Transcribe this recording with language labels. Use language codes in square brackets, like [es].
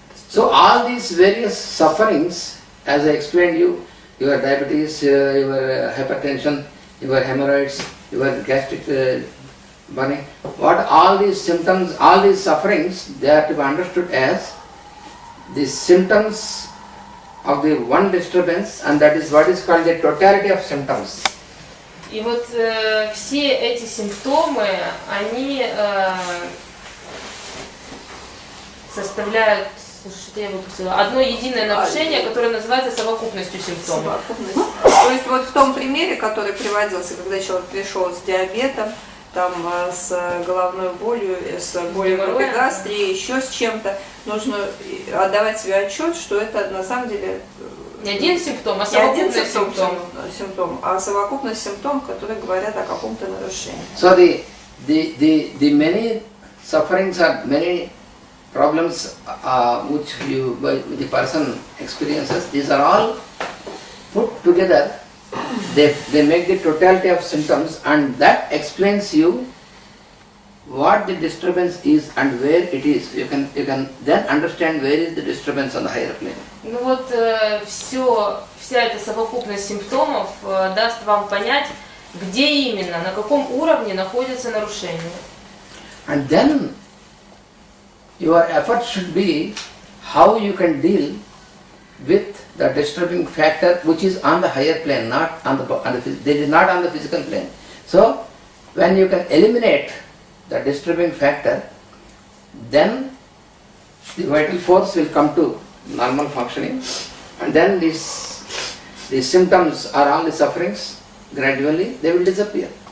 [en] So all these various sufferings, as I explained you, your diabetes, your hypertension, your hemorrhoids, your gastric burning, what all these symptoms, all these sufferings, they are to be understood as the symptoms of the one disturbance, and that is what is called the totality of symptoms. [ru] И вот все эти симптомы, они составляют, слушайте, я выпустила, одно единое нарушение, которое называется совокупностью симптомов. То есть вот в том примере, который приводился, когда человек пришел с диабетом, там, с головной болью, с болью в эпигастрии, еще с чем-то, нужно отдавать себе отчет, что это на самом деле не один симптом, а совокупность симптом, а совокупность симптомов, которые говорят о каком-то нарушении. [en] So the many sufferings or many problems which the person experiences, these are all put together. They make the totality of symptoms, and that explains you what the disturbance is and where it is. You can then understand where is the disturbance on the higher plane. [ru] Ну вот вся эта совокупность симптомов даст вам понять, где именно, на каком уровне находится нарушение. [en] And then your effort should be how you can deal with the disturbing factor which is on the higher plane, not on the physical plane. So when you can eliminate the disturbing factor, then the vital force will come to normal functioning, and then these symptoms or all the sufferings gradually they will disappear.